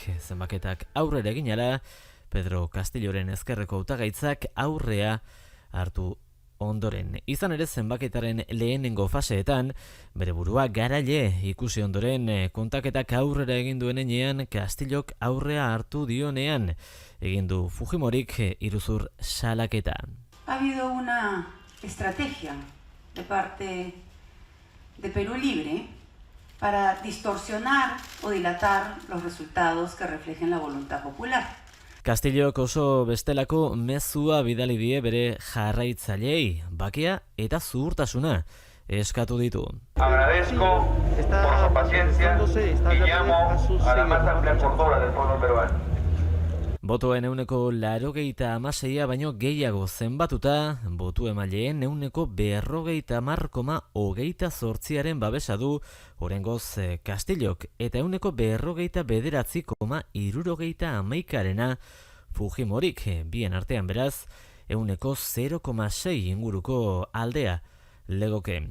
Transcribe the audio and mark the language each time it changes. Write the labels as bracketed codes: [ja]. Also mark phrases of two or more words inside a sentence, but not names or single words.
[eu] Zenbaketak aurrera eginala, Pedro Castilloren ezkerreko hautagaitzak aurrea hartu ondoren. Izan ere zenbaketaren lehenengo faseetan, bere burua garaile ikusi ondoren kontaketak aurrera egin duen enean, Castillok aurrea hartu dionean, egin du Fujimorik iruzur salaketa. [es] Ha habido una estrategia de parte de Perú Libre para distorsionar o dilatar los resultados que reflejen la voluntad popular. [eu] Castillok oso bestelako mezua bidali die bere jarraitzaileei, bakea eta zuhurtasuna eskatu ditu. [es] Agradezco por su paciencia y llamo a la más amplia cordura del pueblo peruano. [eu] Botoen 86% baino gehiago zenbatuta, botu emaileen 50,28% babesa du oraingoz Castillok eta 49,69% Fujimorik, bien artean beraz, 0,6 inguruko aldea legoke.